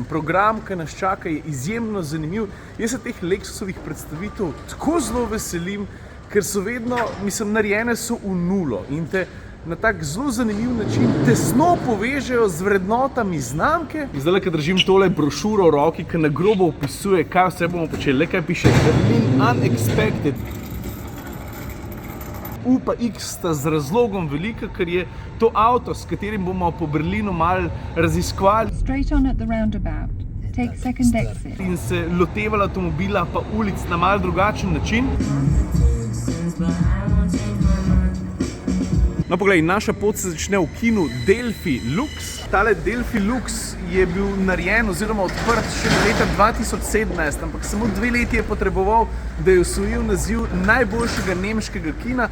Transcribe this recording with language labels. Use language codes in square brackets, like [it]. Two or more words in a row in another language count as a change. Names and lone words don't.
[sl] Program, ki nas čaka, je izjemno zanimiv. Jaz se teh Lexusovih predstavitev tako zelo veselim, ker so vedno, narejene so v nulo in te na tak zelo zanimiv način tesno povežejo z vrednotami znamke. In zdaj, ko držim tole brošuro v roki, ki na grobo opisuje, kaj vse bomo počeli, le kaj piše Berlin Unexpected. U pa X sta z razlogom velika, ker je to avto, s katerim bomo po Berlinu malo raziskovali [en] Straight on at the roundabout. Take second exit. [sl] in se lotevali avtomobila pa ulic na malo drugačen način. No, poglej, naša pot se začne v kinu Delphi Lux. Tale Delphi Lux je bil narejen oziroma odprt še leta 2017, ampak samo 2 leti je potreboval, da je osvojil naziv najboljšega nemškega kina.